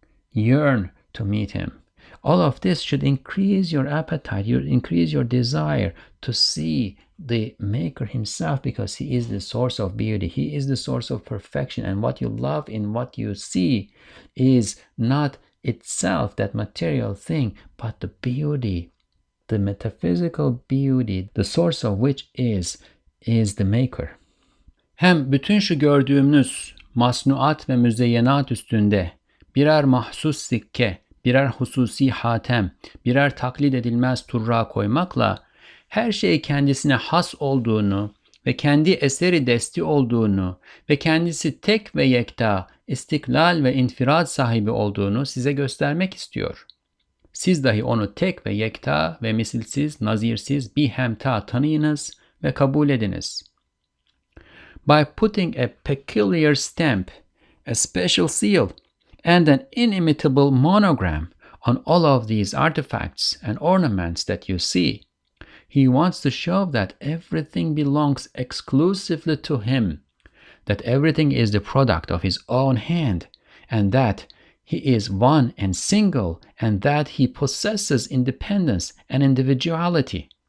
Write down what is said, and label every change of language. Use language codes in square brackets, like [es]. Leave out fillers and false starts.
[en] Yearn to meet him. All of this should increase your appetite, increase your desire to see the Maker himself, because he is the source of beauty. He is the source of perfection. And what you love in what you see is not itself that material thing, but the beauty, the metaphysical beauty, the source of which is the Maker. [tr] Hem bütün şu gördüğümüz masnuat ve müzeyyenat üstünde birer mahsus sikke, birer hususi hatem, birer taklit edilmez turra koymakla her şey kendisine has olduğunu ve kendi eseri desti olduğunu ve kendisi tek ve yekta, istiklal ve infirat sahibi olduğunu size göstermek istiyor. Siz dahi onu tek ve yekta ve misilsiz, nazirsiz bir hemta tanıyınız ve kabul ediniz. [en] By putting a peculiar stamp, a special seal, and an inimitable monogram on all of these artifacts and ornaments that you see, he wants to show that everything belongs exclusively to him, that everything is the product of his own hand, and that he is one and single, and that he possesses independence and individuality.